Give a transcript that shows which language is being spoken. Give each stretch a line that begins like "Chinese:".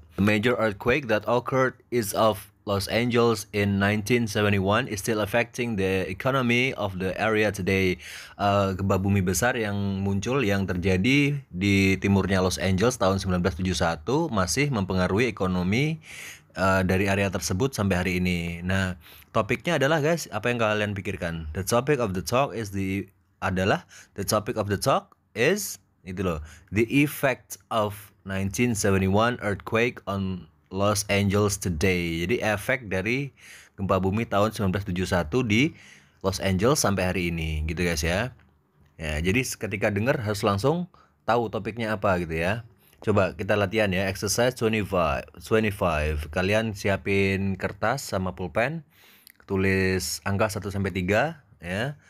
English: The major earthquake that occurred east of Los Angeles in 1971 is still affecting the economy of the area today.
Indonesian: Gempa bumi besar yang muncul, yang terjadi di timurnya Los Angeles tahun 1971 masih mempengaruhi ekonomi dari area tersebut sampai hari ini. Nah, topiknya adalah guys, apa yang kalian pikirkan?
English: The topic of the talk is the topic of the talk is
Indonesian: itu loh,
English: the effect of 1971 earthquake on Los Angeles today.
Indonesian: Jadi efek dari gempa bumi tahun 1971 di Los Angeles sampai hari ini gitu guys ya. Ya, jadi ketika dengar harus langsung tahu topiknya apa gitu ya. Coba kita latihan ya, exercise 25. Kalian siapin kertas sama pulpen, tulis angka 1 sampai 3 ya.